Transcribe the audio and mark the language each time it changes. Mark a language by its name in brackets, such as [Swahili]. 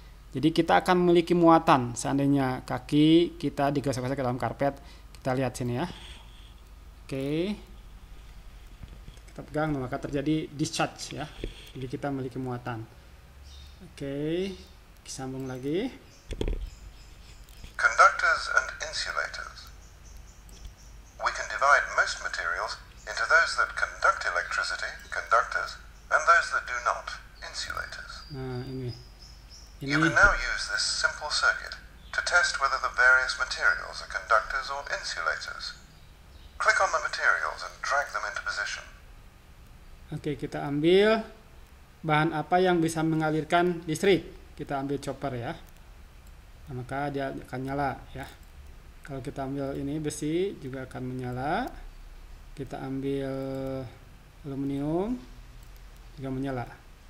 [Indonesian] Jadi kita akan memiliki muatan seandainya kaki kita digosok-gosok ke dalam karpet. Kita lihat sini ya. Oke. Kita pegang maka terjadi discharge ya. Jadi kita memiliki muatan. Oke. Sambung lagi. [English] Conductors and insulators. We can divide most materials into those that conduct electricity, conductors, and those that do not, insulators. [Indonesian] Nah, ini. [English] You can now use this simple circuit to test whether the various materials are conductors or insulators. Click on the materials and drag them into position. [Indonesian] Oke, kita ambil bahan apa yang bisa mengalirkan listrik. Kita ambil chopper ya. Nah, maka dia akan nyala ya. Kalau kita ambil ini besi juga akan menyala. Kita ambil aluminium juga menyala.